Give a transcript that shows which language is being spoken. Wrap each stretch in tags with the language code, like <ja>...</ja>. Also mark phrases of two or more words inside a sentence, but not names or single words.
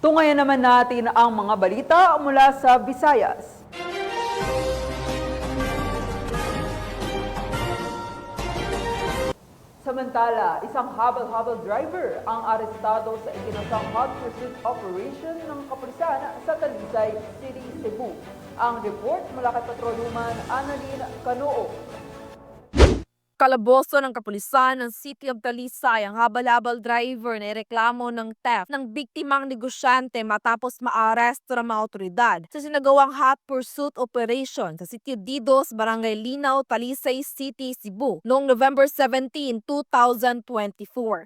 <tl>Tungayan naman natin ang mga balita mula sa Visayas. Samantala, isang habal-habal driver ang arestado sa ikinasang</tl> <en>hot pursuit operation</en> <tl>ng kapulisan sa Talisay City, Cebu. Ang report mula kay Patrolwoman Annalyn Canoo. Kalaboso ng kapulisan ng City of Talisay ang habal-habal driver na ireklamo ng theft ng biktimang negosyante matapos maaresto ng mga otoridad sa sinagawang</tl> <en>hot pursuit operation</en> <tl>sa Sitio Didos, Barangay Linaw, Talisay City, Cebu noong November 17, 2024.</tl>